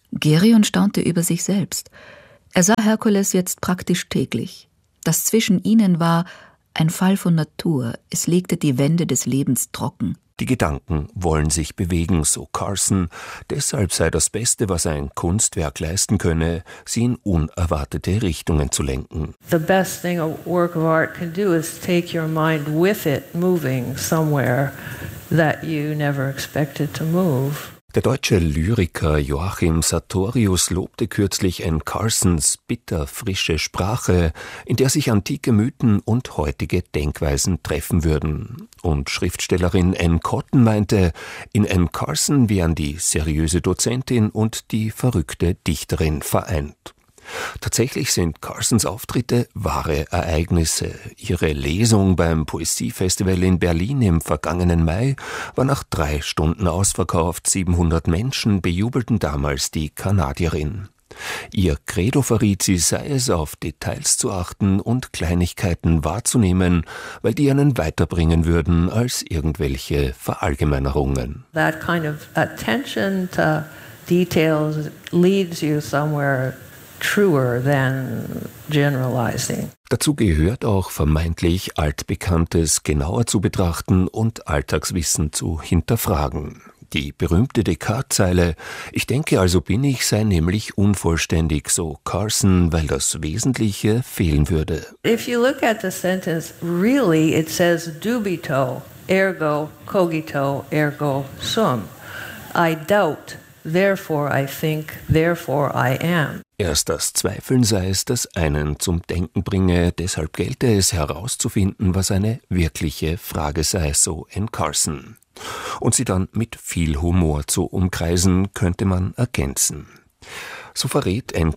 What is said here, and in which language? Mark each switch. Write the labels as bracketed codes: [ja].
[de] Geryon staunte über sich selbst. Er sah Herkules jetzt praktisch täglich. Das zwischen ihnen war ein Fall von Natur, es legte die Wände des Lebens trocken. Die Gedanken wollen sich bewegen, so Carson. Deshalb sei das Beste, was ein Kunstwerk leisten könne, sie in unerwartete Richtungen zu lenken. [en] The best thing a work of art can do is take your mind with it moving somewhere that you never expected to move. [de] Der deutsche Lyriker Joachim Sartorius lobte kürzlich N. Carsons bitterfrische Sprache, in der sich antike Mythen und heutige Denkweisen treffen würden. Und Schriftstellerin N. Cotton meinte, in N. Carson wären die seriöse Dozentin und die verrückte Dichterin vereint. Tatsächlich sind Carsons Auftritte wahre Ereignisse. Ihre Lesung beim Poesiefestival in Berlin im vergangenen Mai war nach 3 Stunden ausverkauft. 700 Menschen bejubelten damals die Kanadierin. Ihr Credo verriet sie, sei es auf Details zu achten und Kleinigkeiten wahrzunehmen, weil die einen weiterbringen würden als irgendwelche Verallgemeinerungen. [en] That kind of attention to details leads you somewhere truer than generalizing. [de] Dazu gehört auch vermeintlich Altbekanntes genauer zu betrachten und Alltagswissen zu hinterfragen. Die berühmte Descartes-Zeile, ich denke also bin ich, sei nämlich unvollständig, so Carson, weil das Wesentliche fehlen würde. [en] If you look at the sentence, really it says [la] dubito, ergo cogito, ergo sum. [en] I doubt, therefore I think, therefore I am. [de] Erst das Zweifeln sei es, das einen zum Denken bringe, deshalb gelte es herauszufinden, was eine wirkliche Frage sei, so N. Carson. Und sie dann mit viel Humor zu umkreisen, könnte man ergänzen. So verrät N.